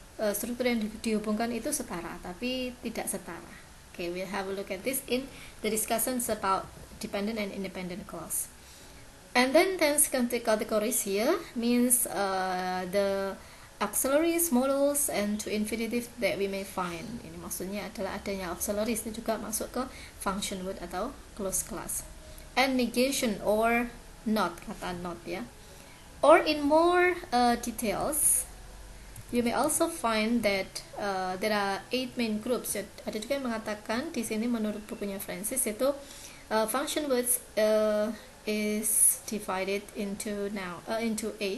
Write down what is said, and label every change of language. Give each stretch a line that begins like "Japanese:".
Indonesian: struktur yang dihubungkan itu setara, tapi tidak setara.
English: Okay, we'll have a look at this in the discussions about dependent and independent clause. And then tense categories here means the auxiliaries, modals, and to infinitive that we may find.
Indonesian: Ini maksudnya adalah adanya auxiliaries itu juga masuk ke function word atau closed class.
English: And negation or not,
Indonesian: kata not ya.
English: Or in more details, you may also find that there are 8 main groups.
Indonesian: Ada juga yang mengatakan di sini menurut bukunya Francis itu
English: function words is divided into 8.